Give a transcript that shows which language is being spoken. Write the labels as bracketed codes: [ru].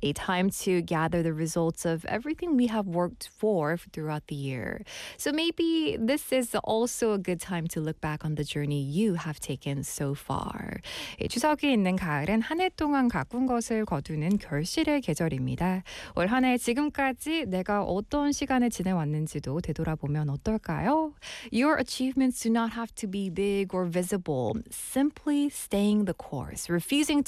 [en] A time to gather the results of everything we have worked for throughout the year. So maybe this is also a good time to look back on the journey you have taken so far. [ko] 추석이 있는 가을은 한 해 동안 가꾼 것을 거두는 결실의 계절입니다. 올 한 해 지금까지 내가 어떤 시간을 지내왔는지도 되돌아보면 어떨까요? [en] Your achievements do not have to be big or visible. Simply staying the course, refusing to